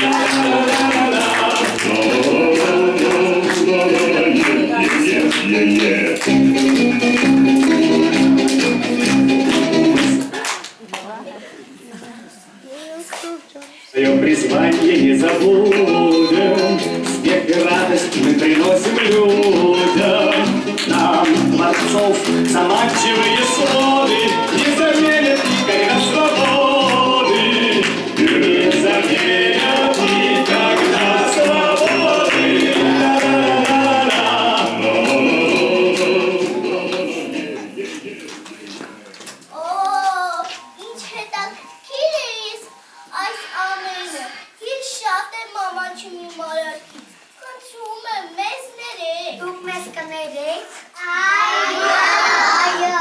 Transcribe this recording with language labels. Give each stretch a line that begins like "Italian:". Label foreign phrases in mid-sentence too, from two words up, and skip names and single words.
Russian: Свое призвание не забудем, смех и радость мы приносим людям. Нам, творцов, заманчивые своды не заменят никогда свободы. Не заменят никогда свободы.
Armenian: Օ, ինչ հետաքրքիր էիս այս ամենը։ Ես շատ եմ ամաչում իմ արարքից։ Խնդրում եմ, մեզ ներեք։ Դուք մեզ կներեք։ Այո։